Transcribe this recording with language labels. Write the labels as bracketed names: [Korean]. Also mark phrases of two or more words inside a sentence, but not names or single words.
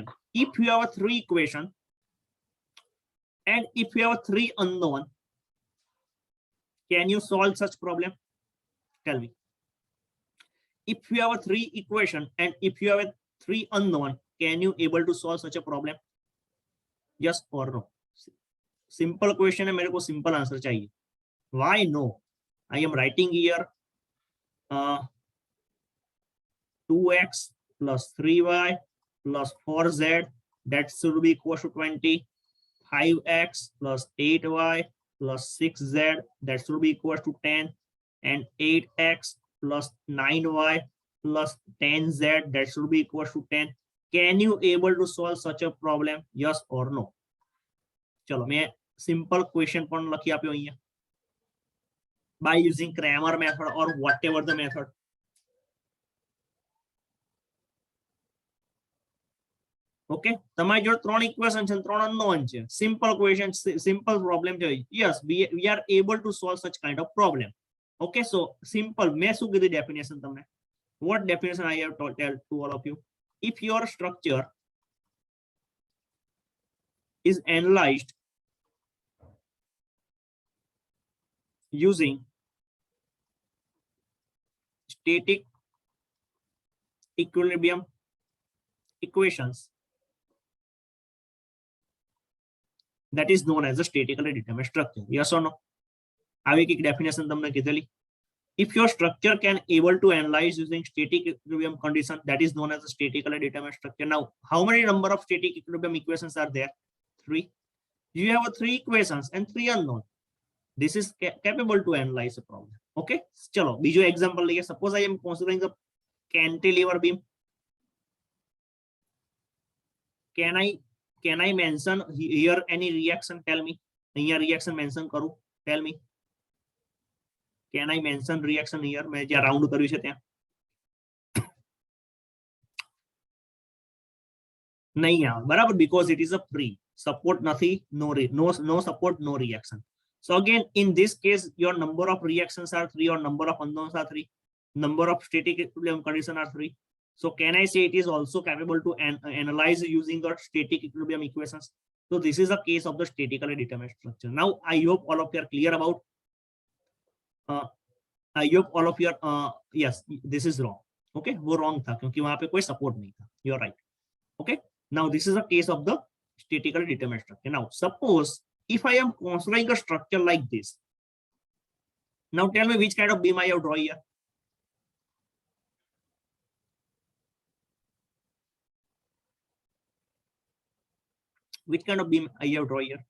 [English] If you have a 3 equation and if you have a 3 unknown, can you solve such problem? Tell me. If you have a 3 equation and if you have a 3 unknown, can you able to solve such a problem? Yes or no? Simple question [Hindi] है, मेरे को [English] simple answer चाहिए. Why no? I am writing here 2x plus 3y plus 4z, that should be equal to 20. 5x plus 8y plus 6z, that should be equal to 10. And 8x plus 9y plus 10z, that should be equal to 10. Can you able to solve such a problem? Yes or no? [Hindi] चलो मैं [English] simple question [Gujarati] पण લખી આપ્યો અહીંયા. [English] By using Cramer method or whatever the method. [Gujarati] Okay, તમારી જોડે 3 equation છે, 3 unknown છે. [English] Simple question, simple problem છે. Yes, we are able to solve such kind of problem. Okay, so simple. [Gujarati] मैं શું કીધી definition તમને? [English] What definition I have told tell to all of you? If your structure is analyzed using static equilibrium equations, that is known as a statically determinate structure. Yes or no? [Gujarati] આવી એક definition તમને કીધેલી. [English] If your structure can able to analyze using static equilibrium condition, that is known as a statically determinate structure. Now, how many number of static equilibrium equations are there? 3. You have 3 equations and 3 unknown. This is capable to analyze a problem. [Gujarati] Okay, chalo બીજો example લઈએ. [English] Suppose I am considering the cantilever beam. Can I mention here any reaction? Tell me. અહીંયા reaction mention કરું. Tell me. Can I mention reaction here? [Gujarati] मैं જ્યાં round કર્યું છે ત્યાં. નહીં આવે બરાબર, [English] because it is a free support નથી, no support, no reaction. So again, in this case, your number of reactions are 3 or number of unknowns are 3. Number of static equilibrium condition are 3. So can I say it is also capable to analyze using the static equilibrium equations? So this is a case of the statically determinate structure. Now I hope all of you are clear about. I hope all of you are yes, this is wrong. [Hindi] Okay, वो wrong था क्योंकि वहां पे कोई support नहीं था. [English] You are right. Okay, now this is a case of the statically determinate structure. Now suppose if I am considering a structure like this, now tell me which kind of beam I have drawn here. Which kind of beam I have drawn here?